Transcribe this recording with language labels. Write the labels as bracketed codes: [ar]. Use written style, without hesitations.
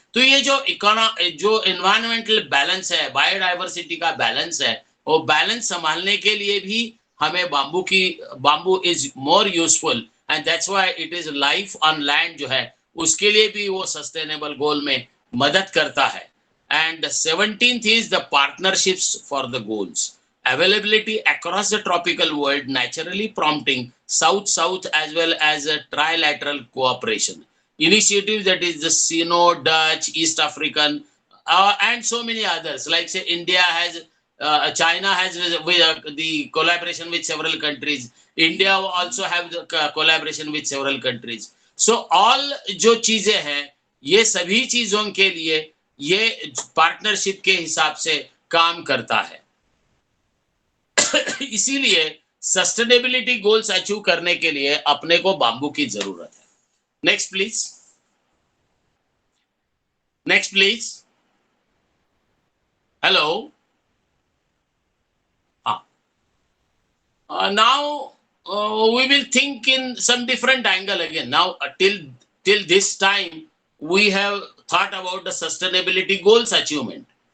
[hi] तो ये जो एनवायरमेंटल बैलेंस है, बायोडाइवर्सिटी का बैलेंस है, वो बैलेंस संभालने के लिए भी हमें [en] bamboo is more useful and that's why it is life on land [hi] जो है उसके लिए भी वो सस्टेनेबल गोल में मदद करता है। [en] And 17th is the partnerships for the goals, availability across the tropical world naturally prompting south-south as well as a trilateral cooperation initiatives, that is the Sino, Dutch, East African and so many others, like say India has China has the collaboration with several countries, India also have the collaboration with several countries. [hi] So all जो चीजें हैं ये सभी चीजों के लिए ये partnership के हिसाब से काम करता है। इसीलिए सस्टेनेबिलिटी गोल्स अचीव करने के लिए अपने को बांबू की जरूरत है। Next please, next please. [en] Hello, now we will think in some different angle again. Now till this time we have thought about the sustainability goals achievement.